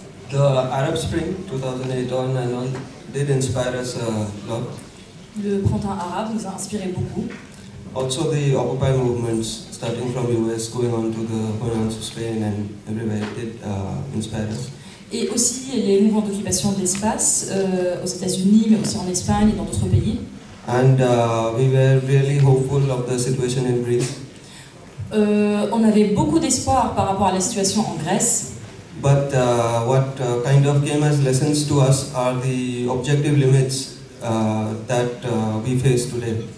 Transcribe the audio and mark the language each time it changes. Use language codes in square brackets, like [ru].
[en] The Arab Spring 2008 on and on did inspire us a lot. [fr] Le printemps arabe nous a inspiré beaucoup. [en] Also the Occupy movements, starting from US, going on to Spain and everywhere, did inspire us. [fr] Et aussi les mouvements d'occupation de l'espace aux États-Unis, mais aussi en Espagne et dans d'autres pays. [en] And we were really hopeful of the situation in Greece. [fr] On avait beaucoup d'espoir par rapport à la situation en Grèce. [en] But what kind of came as lessons to us are the objective limits that we face today.